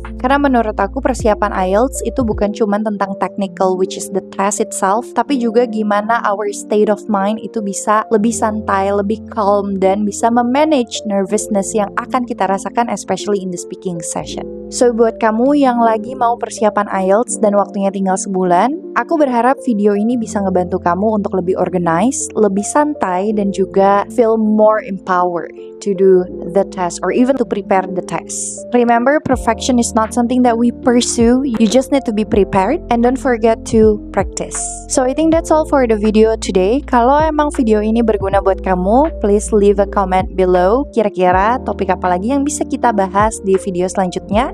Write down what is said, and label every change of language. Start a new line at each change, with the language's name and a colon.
Indonesian: Karena menurut aku persiapan IELTS itu bukan cuma tentang technical
English: which is the test itself,
Indonesian: tapi juga gimana our state of mind itu bisa lebih santai, lebih calm dan bisa memanage nervousness yang akan kita rasakan
English: especially in the speaking session.
Indonesian: So buat kamu yang lagi mau persiapan IELTS dan waktunya tinggal sebulan, aku berharap video ini bisa ngebantu kamu untuk lebih organized, lebih santai dan juga
English: feel more empowered to do the test
Indonesian: or even to prepare the test.
English: Remember, perfection is not something that we pursue. You just need to be prepared and don't forget to practice. So I think that's all for the video today.
Indonesian: Kalau emang video ini berguna buat kamu,
English: please leave a comment below.
Indonesian: Kira-kira topik apa lagi yang bisa kita bahas di video selanjutnya?